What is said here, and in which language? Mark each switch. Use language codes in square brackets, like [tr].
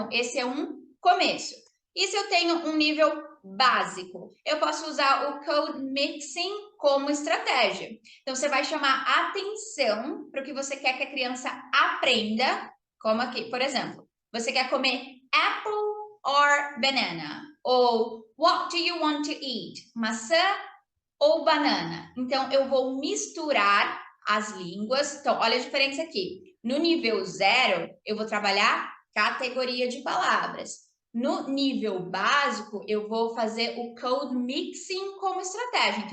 [pt] Então, esse é um começo. E se eu tenho um nível básico? Eu posso usar o code mixing como estratégia. Então, você vai chamar atenção para o que você quer que a criança aprenda, como aqui, por exemplo, você quer comer [en] apple or banana? [pt] Ou [en] what do you want to eat? [pt] Maçã ou banana? Então, eu vou misturar as línguas. Então, olha a diferença aqui. No nível 0, eu vou trabalhar categoria de palavras. No nível básico, eu vou fazer o code mixing como estratégia.